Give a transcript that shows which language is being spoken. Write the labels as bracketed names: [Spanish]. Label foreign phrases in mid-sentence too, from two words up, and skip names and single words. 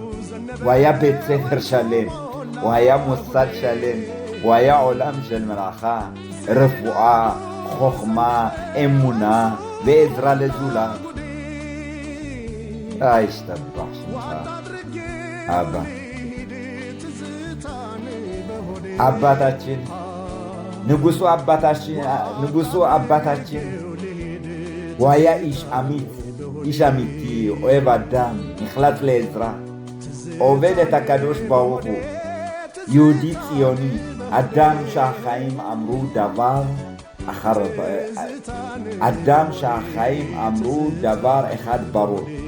[Hebrew] הוא היה בית ספר שלם, הוא היה מוסד שלם, הוא היה עולם של מלאכה, רפואה, חוכמה, אמונה ועזרה לזולת. השתבח שמך, אבא. [Amharic] አባታችን ንጉሱ አባታችን [Hebrew] הוא היה איש אמיץ, איש אמיתי, אוהב אדם, נחלץ לעזרה, עובד את הקדוש ברוך הוא, יהודי ציוני, אדם שהחיים אמרו דבר אדם שהחיים אמרו דבר אחד ברור.